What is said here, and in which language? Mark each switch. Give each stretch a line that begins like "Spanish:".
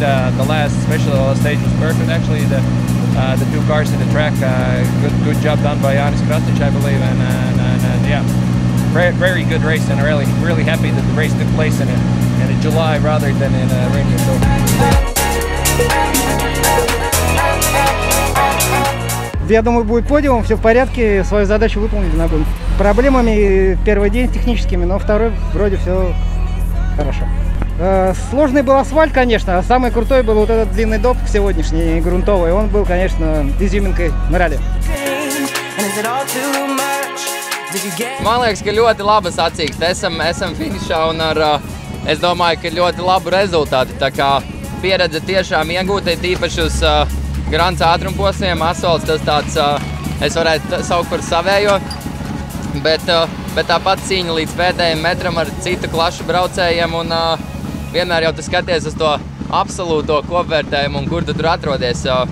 English: The last special stage was perfect. Actually, the two cars in the track, good job done by Janis Krasnić, I believe, and yeah. Very good race, and really happy that the race took place in July rather than in rainy October.
Russian: Я думаю, будет подиум, все в порядке, свою задачу выполнили на гонке. Проблемами первый день техническими, но второй вроде все хорошо. Сложный был асфальт, конечно, а самый крутой был вот этот длинный доп сегодняшний, грунтовый. Он был, конечно, изюминкой на ралли.
Latvian: Man liekas, ka ļoti laba sacīkste. Esam finišā, un es domāju, ka ļoti labu rezultātu. Tā kā pieredze tiešām iegūta, tīpaši uz grants ātrumposmiem. Asfalts tas tāds, es varētu saukt par savējo, bet tāpat cīņa līdz pēdējiem metram ar citu klašu braucējiem, un vienmēr jau tu skaties uz to absolūto kopvērtējumu, un kur tu tur atrodies.